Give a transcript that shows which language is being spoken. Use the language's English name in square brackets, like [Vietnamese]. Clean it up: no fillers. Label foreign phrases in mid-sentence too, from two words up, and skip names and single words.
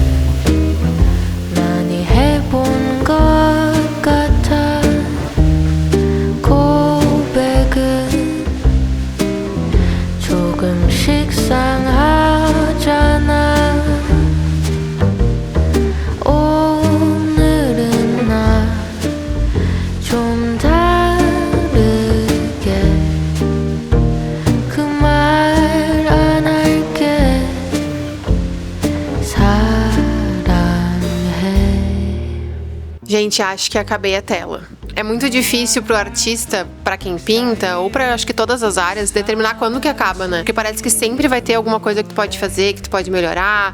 [Korean] 많이 해본 것 같아 고백은 조금씩 상하잖아 오늘은 나 좀 다르게 그 말 안 할게 [Portuguese] Gente, acho que acabei a tela. É muito difícil pro artista, pra quem pinta, ou pra acho que todas as áreas, determinar quando que acaba, né? Porque parece que sempre vai ter alguma coisa que tu pode fazer, que tu pode melhorar.